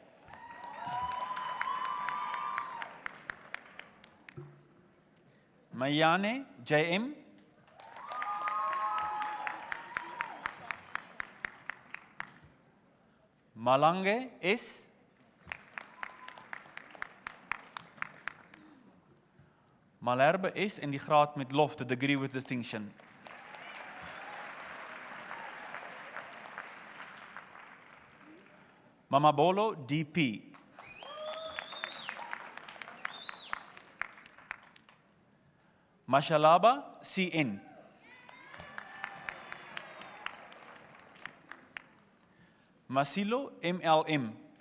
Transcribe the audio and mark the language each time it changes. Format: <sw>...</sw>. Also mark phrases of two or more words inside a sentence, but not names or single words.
<af>Mayane JM. Malange S. Malherbe S in die graad met lof,</af> <en>the degree with distinction. Mamabolo DP. Mashalaba CN. Masilo MLM.</en>